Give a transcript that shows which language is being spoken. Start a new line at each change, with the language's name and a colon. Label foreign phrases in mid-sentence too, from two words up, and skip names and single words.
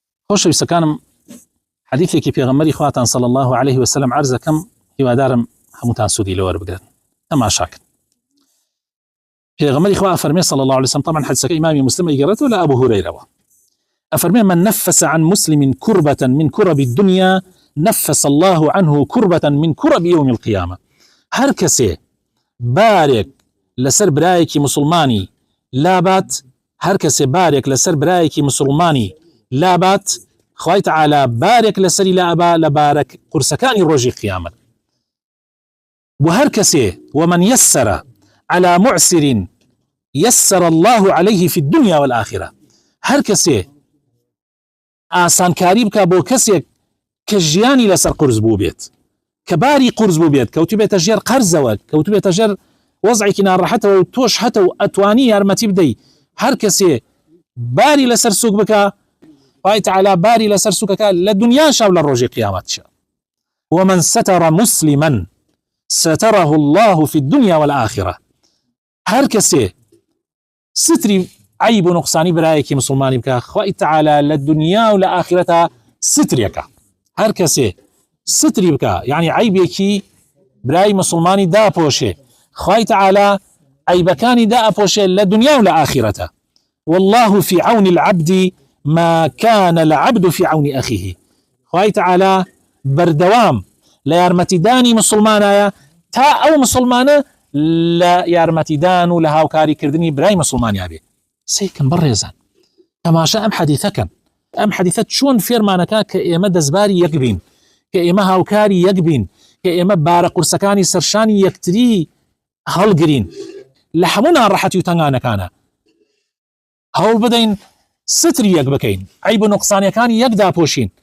Central Kurdish: خۆشەویستە کانم حەدیثێکی پێغەمبەری خواتان
Arabic: صلی الله عليه وسلم
Central Kurdish: عرض دەکەم هیوادارم هەمووتان سوودی لەوە وەربگرن تەماشاکن. پێغەمبەری خوا فەرمێ
Arabic: صلی الله عليه وسلم
Central Kurdish: طبعا حدیثەکە ئیمامی مسلم ئەیگەڕێتەوە لە ئەبو هورەیرەوە ئەفەرمێ
Arabic: من نفس عن مسلم كربة من كرب الدنيا نفس الله عنه كربة من كرب يوم القيامة.
Central Kurdish: هەر کەسێ بارێک لەسەر برایەکی مسلمانی لابات، هەر کەسێ بارێک لەسەر برایەکی مسلمانی لابات، خوای تعالی بارێک لەسەری لابا لە بارەک قورسەکانی ڕۆژی قیامەت. و هەر کەسێ
Arabic: ومن يسر على معسر يسر الله عليه في الدنيا والآخرة.
Central Kurdish: هەر کەسێ ئاسانکاری بکە بۆ کەسێک کە ژیانی لەسەر قورس بوو بێت، کە باری قورس بوو بێت، کەوتو بێتە ژێر قەرزەوە، کەوتو بێتە ژێر وەزعێکی ناڕەحەتەوە و تۆش هەتە و ئەتوانی یارمەتی بدەی. هەر کەسێ باری لەسەر سووک بکە، خوای تعالی باری لەسەر سووکەکە لە دنیاشا و لە ڕۆژی قیامەتشا.
Arabic: ومن ستر مسلما ستره الله في الدنيا والآخرة.
Central Kurdish: هەر کەسێ ستری عیب و نقصانی برایەکی مسلمانی بکە، خوای تعالی لە دنیا و لە ئاخرەتا ستریەکە. هەر کەسێ ستری بکە یعنی عیبێکی برای مسلمانی داپۆشێ، خوای تعالی عیبەکانی دائپۆشێ لە دنیا و لە ئاخرەتا.
Arabic: والله في عون العبد ما كان العبد في عون أخيه.
Central Kurdish: خوای تعالی بەردەوام لە یارمەتیدانی مسلمانایە تا ئەو مسلمانە لە یارمەتیدان و لە هاوکاریکردنی برای مسلمانیا بێ. سێکن بەڕێزان تەماشا ئەم حەدیثەکەن، ئەم حەدیثە چۆن فێرمانەکە کە ئێمە دەستباری یەک بین، کە ئێمە هاوکاری یەک بین، کە ئێمە بارە قورسەکانی سەرشانی یەکتری هەڵگرین لە هەموو ناڕەحەتی و تەنگانەکانە هەوڵ بدەین ستری یەک بکەین، عیب و نوقسانیەکانی یەک داپۆشین.